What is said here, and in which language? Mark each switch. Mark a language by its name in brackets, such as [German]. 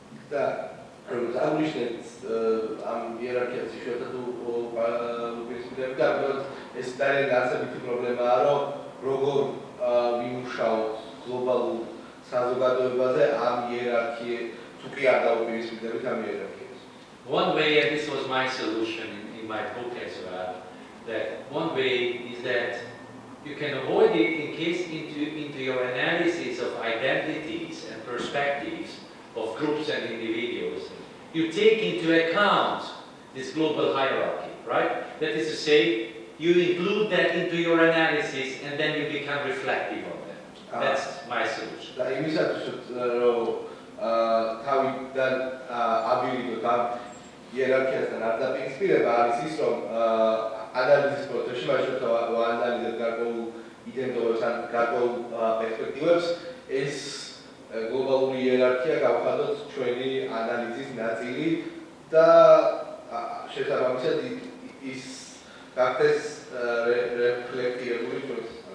[Georgian] და როგორც აღნიშნეთ, ამ იერარქიას იშვიათად უპირისპირდებით და ეს ძალიან არსებითი პრობლემაა, რომ როგორ ვიმუშაოთ გლობალურ საზოგადოებაზე ამ იერარქიას თუ კი არ დაუპირისპირდებით ამ იერარქიას. [English] One way, and this was my solution in my book as well, that one way is that you can avoid it in case into your analysis of identities and perspectives of groups and individuals. You take into account this global hierarchy, right? That is to say, you include that into your analysis and then you become reflective on them. That's my solution. [Georgian] და იმისათვის რომ თავიდან ავირიდოთ ამ იერარქიასთან არ დაპირისპირება არის ის, რომ ანალიზის პროცესში მაშინ ვაანალიზებთ გარკვეულ იდენტობებს ან გარკვეულ პერსპექტივებს, ეს გლობალური იერარქია გავხადოთ ჩვენი ანალიზის ნაწილი და შესაბამისად ის გახდეს რეფლექტირებული ჩვენს.